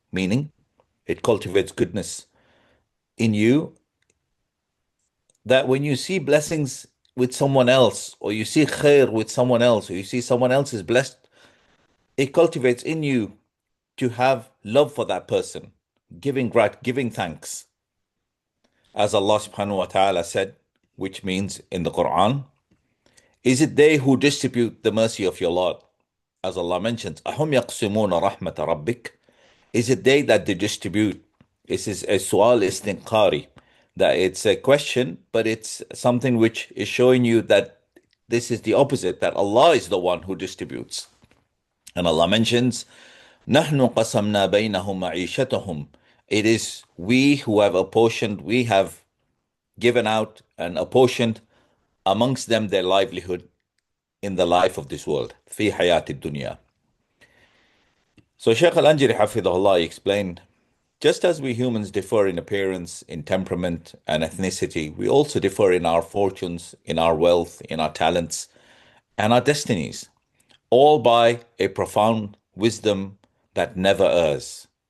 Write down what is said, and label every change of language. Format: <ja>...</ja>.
<en>Meaning, it cultivates goodness in you, that when you see blessings with someone else, or you see khair with someone else, or you see someone else is blessed, it cultivates in you to have love for that person, giving thanks. As Allah subhanahu wa ta'ala said, which means in the Quran, is it they who distribute the mercy of your Lord? As Allah mentions,</en> <ar>أَهُمْ يَقْسِمُونَ رَحْمَةَ رَبِّكَ?</ar> <en>Is it they that they distribute? This is a su'al istinqari, that it's a question, but it's something which is showing you that this is the opposite, that Allah is the one who distributes. And Allah mentions,</en> <ar>نَحْنُ قَسَمْنَا بَيْنَهُمْ مَعِيشَتَهُمْ.</ar> <en>It is we who have apportioned, we have given out and apportioned amongst them their livelihood in the life of this world.</en> <ar>في حياة الدنيا.</ar> <en>So Shaykh al-Anjiri Hafidhahullah explained, just as we humans differ in appearance, in temperament and ethnicity, we also differ in our fortunes, in our wealth, in our talents, and our destinies, all by a profound wisdom that never errs.</en>